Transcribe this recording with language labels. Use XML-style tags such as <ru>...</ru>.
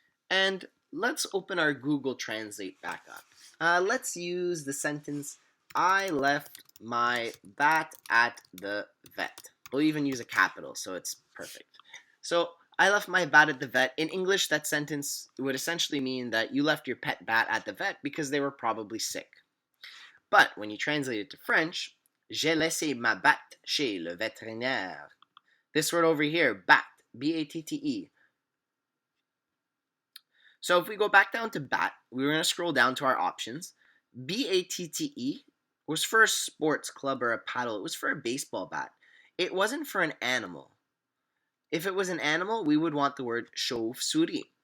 <en>And let's open our Google Translate back up. Let's use the sentence, I left my bat at the vet. We'll even use a capital, so it's perfect. So I left my bat at the vet. In English, that sentence would essentially mean that you left your pet bat at the vet because they were probably sick. But when you translate it to French,</en> <fr>j'ai laissé ma batte chez le vétérinaire.</fr> <en>This word over here, bat, B-A-T-T-E. So if we go back down to bat, we're going to scroll down to our options. B-A-T-T-E was for a sports club or a paddle. It was for a baseball bat. It wasn't for an animal. If it was an animal, we would want the word chauve-souris.</en>